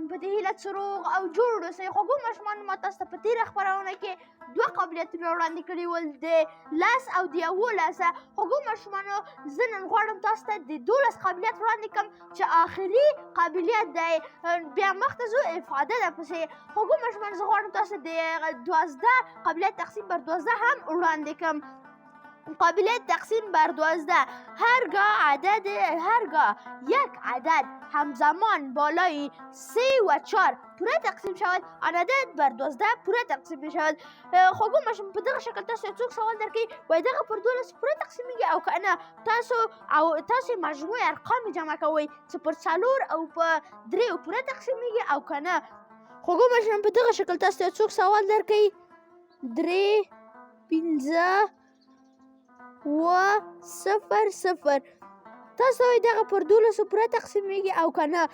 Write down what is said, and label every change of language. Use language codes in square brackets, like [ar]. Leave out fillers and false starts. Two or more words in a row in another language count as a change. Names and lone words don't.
[ps] په دې هیله چې روغ او جوړ اوسئ. خوږو ماشومانو ما تاسو ته په تېره خپرونه کې دوه قابلیتونه وړاندې کړي ول، د 10 او د 11. خوږو ماشومانو زه نن غواړم تاسو ته د 12 قابلیت وړاندې کړم چې آخري قابلیت دی. بیا مخته ځو افاده ده پسې. خوږو ماشومانو زه غواړم تاسو د 12 قابلیت [fa] تقسیم بر [ps] 12 هم وړاندې کړم. [fa] قابلیت تقسیم بر 12. هرگاه یک عدد همزمان بالای 3 و 4 پوره تقسیم شود، آن عدد بر 12 پوره تقسیم می شود. [ps] خوږو ماشوم په دغه شکل تاسو څوک سوال درکوي وایي دغه پر 12 پوره تقسیمیږي او که نه تاسو مجموع ارقام جمع کوئ چې پر 4 او په 3 پوره تقسیمیږي او که نه. خوږو ماشوم په دغه شکل تاسو څوک سوال درکوي 3 5 و 0 تاسو وایي دغه پر 12 پوره تقسیمیږي او که نه.